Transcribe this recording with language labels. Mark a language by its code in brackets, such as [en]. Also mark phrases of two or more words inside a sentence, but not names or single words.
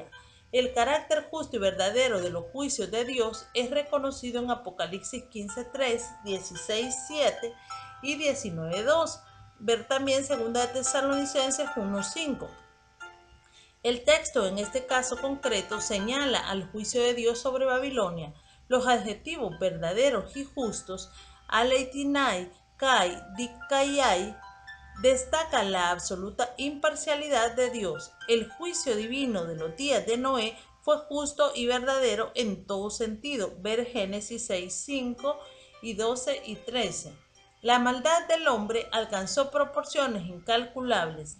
[es] El carácter justo y verdadero de los juicios de Dios es reconocido en Apocalipsis 15:3, 16:7 y 19:2. Ver también 2 de Tesalonicenses 1:5. El texto en este caso concreto señala al juicio de Dios sobre Babilonia. Los adjetivos verdaderos y justos, [el] ἀληθιναὶ καὶ δίκαιαι, [es] destacan la absoluta imparcialidad de Dios. El juicio divino de los días de Noé fue justo y verdadero en todo sentido. Ver Génesis 6:5 y 12 y 13. La maldad del hombre alcanzó proporciones incalculables.